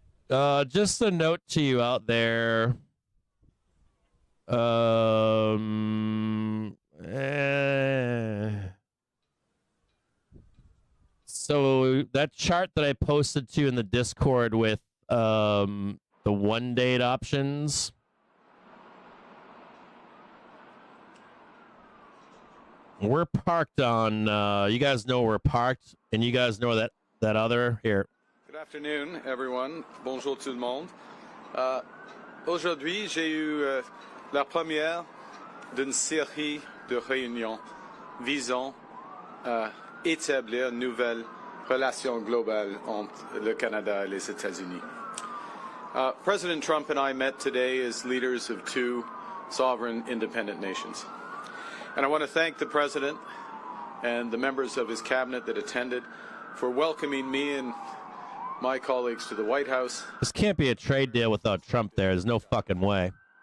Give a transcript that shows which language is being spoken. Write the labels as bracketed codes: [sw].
[en] Just a note to you out there. So that chart that I posted to you in the Discord with the 1-date options. We're parked on, you guys know we're parked, and you guys know that other, here. Good afternoon, everyone. [fr] Bonjour tout le monde. Aujourd'hui, j'ai eu la première d'une série de réunions visant à établir une nouvelle relation globale entre le Canada et les États-Unis. [en] President Trump and I met today as leaders of two sovereign independent nations. And I want to thank the President and the members of his cabinet that attended for welcoming me and my colleagues to the White House. This can't be a trade deal without Trump there. There's no fucking way.